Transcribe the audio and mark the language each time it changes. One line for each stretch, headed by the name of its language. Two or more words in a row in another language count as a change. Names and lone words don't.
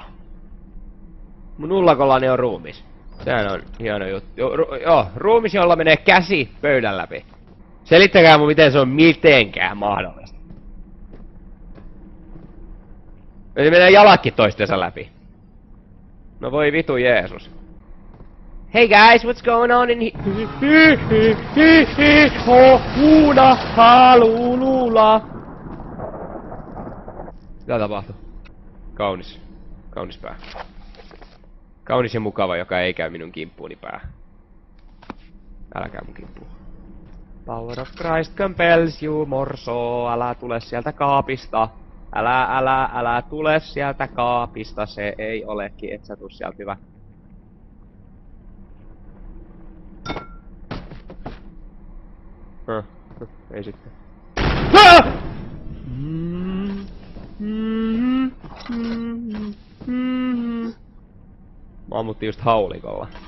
Finnish: Mun ullakollani on ruumis. Sehän on hieno juttu. Joo, ruumis, jolla menee käsi pöydän läpi. Selittäkää mun, miten se on mitenkään mahdollista. Se menee jalatkin toistensa läpi. No voi vitu Jeesus.
English: Hey guys, what's going on in here?
Finnish: Huuna, halulula. Mitä tapahtuu? Kaunis. Kaunis pää. Kaunis ja mukava, joka ei käy minun kimppuuni pää. Älä käy mun kimppuun.
English: Power of Christ compels you, morso.
Finnish: Älä tule sieltä kaapista. Älä tule sieltä kaapista. Se ei olekin, et sä tuu sieltä, hyvä. Ei sitten. Mä ammuttiin just haulikolla.